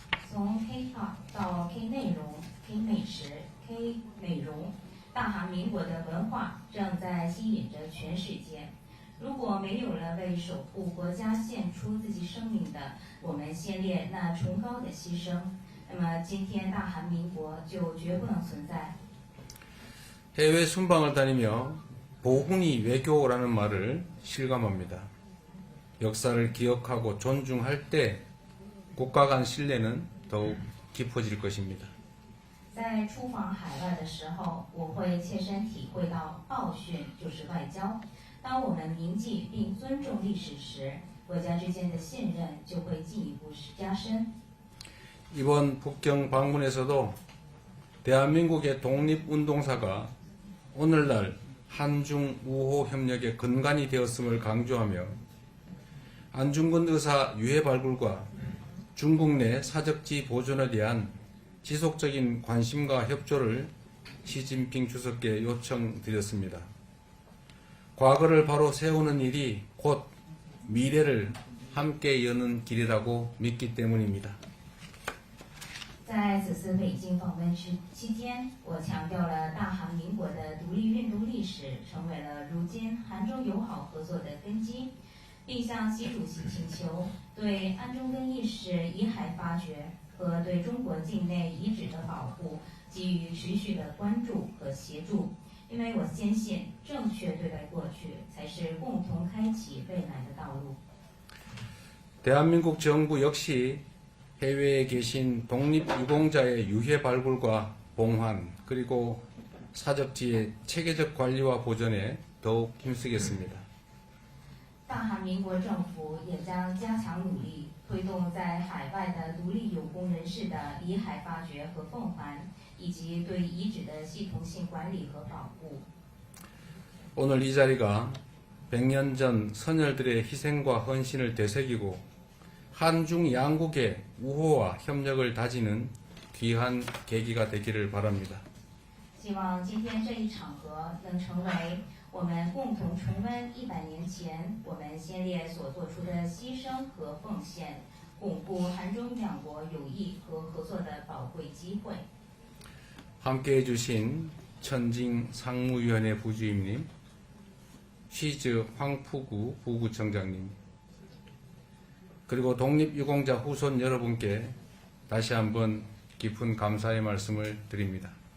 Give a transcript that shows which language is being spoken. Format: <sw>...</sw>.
<zh>从 K-pop 到 K 内容、K 美食、K 美容，大韩民国的文化正在吸引着全世界。如果没有了为守护国家献出自己生命的我们先烈那崇高的牺牲，那么今天大韩民国就绝不能存在。</zh> <ko>해외 순방을 다니며 보훈이 외교라는 말을 실감합니다. 역사를 기억하고 존중할 때 국가 간 신뢰는 더욱 깊어질 것입니다.</ko> <zh>在出访海外的时候，我会切身体会到报训就是外交。当我们铭记并尊重历史时，国家之间的信任就会进一步加深。</zh> <ko>이번 북경 방문에서도 대한민국의 독립운동사가 오늘날 한중 우호 협력의 근간이 되었음을 강조하며 안중근 의사 유해 발굴과 중국 내 사적지 보존에 대한 지속적인 관심과 협조를 시진핑 주석께 요청드렸습니다. 과거를 바로 세우는 일이 곧 미래를 함께 여는 길이라고 믿기 때문입니다.</ko> <zh>在此次北京访问期间，我强调了大韩民国的独立运动历史成为了如今韩中友好合作的根基，并向习主席请求对安中根义士遗骸发掘和对中国境内遗址的保护给予持续的关注和协助，因为我坚信正确对待过去才是共同开启未来的道路。</zh> <ko>대한민국 정부 역시 해외에 계신 독립유공자의 유해 발굴과 봉환 그리고 사적지의 체계적 관리와 보존에 더욱 힘쓰겠습니다.</ko> <zh>大韩民国政府也将加强努力，推动在海外的独立有功人士的遗骸发掘和奉还，以及对遗址的系统性管理和保护。</zh> <ko>오늘 이 자리가 100년 전 선열들의 희생과 헌신을 되새기고 한중 양국의 우호와 협력을 다지는 귀한 계기가 되기를 바랍니다.</ko> <zh>希望今天这一场合能成为我们共同重温100年前我们先烈所做出的牺牲和奉献，巩固韩中两国友谊和合作的宝贵机会。</zh> <ko>함께해 주신 천징 상무위원회 부주임님, 쉬즈 황푸구 부구청장님, 그리고 독립유공자 후손 여러분께 다시 한번 깊은 감사의 말씀을 드립니다.</ko>